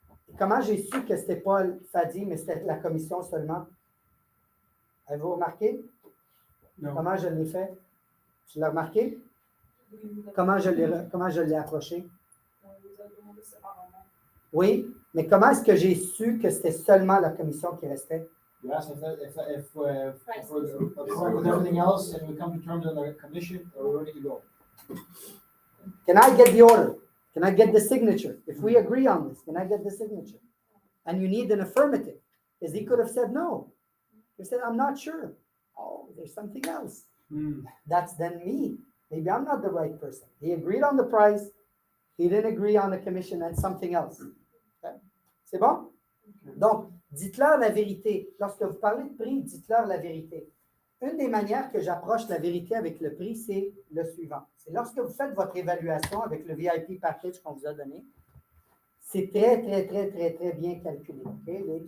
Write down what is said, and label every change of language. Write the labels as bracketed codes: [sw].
[fr] Et comment j'ai su que ce n'était pas Fadi, mais c'était la commission seulement? Avez-vous remarqué? Non. Comment je l'ai fait? Tu l'as remarqué? Comment je l'ai approché? On vous a demandé séparément. Oui, mais comment est-ce que j'ai su que c'était seulement la commission qui restait? [en] Yes, if we're with everything else and we come to terms on the commission, we're ready to go. Can I get the order? Can I get the signature? If we agree on this, can I get the signature? And you need an affirmative, because he could have said no. He said, I'm not sure. Oh, there's something else. That's then me. Maybe I'm not the right person. He agreed on the price. He didn't agree on the commission and something else. [fr] Okay? C'est bon? Donc, dites-leur la vérité. Lorsque vous parlez de prix, dites-leur la vérité. Une des manières que j'approche la vérité avec le prix, c'est le suivant. C'est lorsque vous faites votre évaluation avec le VIP package qu'on vous a donné, c'est très, très, très, très, très bien calculé. Okay?